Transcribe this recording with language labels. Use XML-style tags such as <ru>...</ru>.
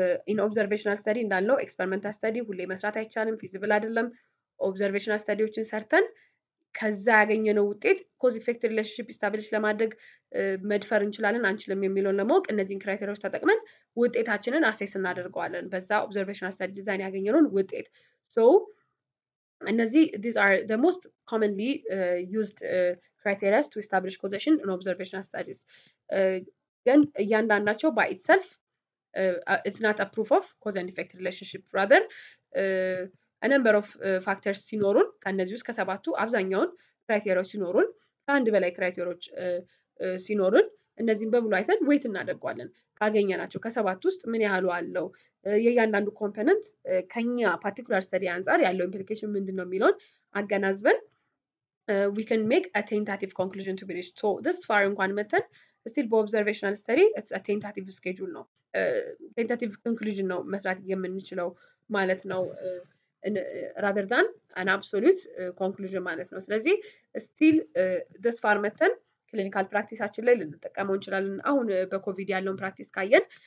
<en>in observational study</en> <am>እንዳልነው</am> <en>experimental study</en> <am>ሁሌ መስራት አይቻልም feasible አይደለም observational studyዎችን ሰርተን ከዛ ያገኘነው ውጤት</am> <en>cause effect relationship establish</en> <am>ለማድረግ መድፈር እንችላለን አንችልም የሚለውን ለማወቅ እነዚህን ክራይቴሪያዎች ተጠቅመን ውጤታችንን አሴስ እናደርገዋለን በዛ observational study ዲዛይን ያገኘነውን ውጤት so እነዚህ</am> <en>these are the most commonly used criteria to establish causation in observational studies</en> <am>ግን እያንዳንዳቸው</am> <en>by itself it's not a proof of cause and effect relationship rather a number of factors</en> <am>ሲኖሩን ከነዚህ ውስጥ ከሰባቱ አብዛኛውን ክራይቴሪያዎች ሲኖሩን ከአንድ በላይ ክራይቴሪያዎች ሲኖሩን እነዚህን በሙሉ አይተን ዌት እናደርገዋለን ካገኘናቸው ከሰባት ውስጥ ምን ያህሉ አለው የእያንዳንዱ ኮምፖነንት ከኛ ፓርቲኩላር ስተዲ አንፃር ያለው ኢምፕሊኬሽን ምንድነው የሚለውን አገናዝበን</am> <en>we can make a tentative conclusion to be reached. So this far</en> <am>እንኳን መተን still በobservational study</am> <en>it's a tentative schedule</en> <am>ነው</am> <en>tentative conclusion</en> <am>ነው መስራት የምንችለው ማለት ነው</am> <en>rather than an absolute conclusion</en> <am>ማለት ነው ስለዚህ</am> <en>still this far</en> <am>መተን ክሊኒካል ፕራክቲሳችን ላይ ልንጠቀመው እንችላለን አሁን በኮቪድ ያለውን ፕራክቲስ ካየን</am>